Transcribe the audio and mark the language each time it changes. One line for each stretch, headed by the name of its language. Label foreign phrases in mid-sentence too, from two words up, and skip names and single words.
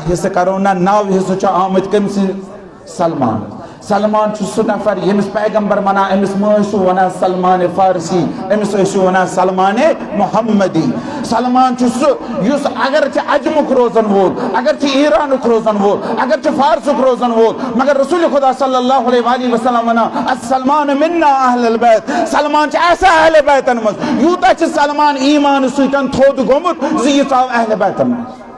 Kashmiri: حِصہٕ کرو نہ 9 حِصہٕ چھُ آمٕتۍ کٔمۍ سٕنٛدۍ سلمان چھُ سُہ نفر ییٚمِس پیغمبر ونان أمِس مہ ٲسِو ونان سلمان فارسی أمِس ٲسِو ونان سلمان محمدی سلمان چھُ سُہ یُس اگرچہِ عجمُک روزن وول اگرچہِ ایرانُک روزن وول اگرچہِ فارسُک روزن وول مگر رسول خدا
Arabic: صلی اللہ علیہ وآلہ وسلم
Kashmiri: ونان
Arabic: السلمان منا اہل البیت
Kashmiri: سلمان چھُ اسہِ اہل بیتن منٛز یوٗتاہ چھُ سلمان ایمانہٕ سۭتۍ تھوٚد گوٚمُت زِ یہِ ژاو اہل بیتن منٛز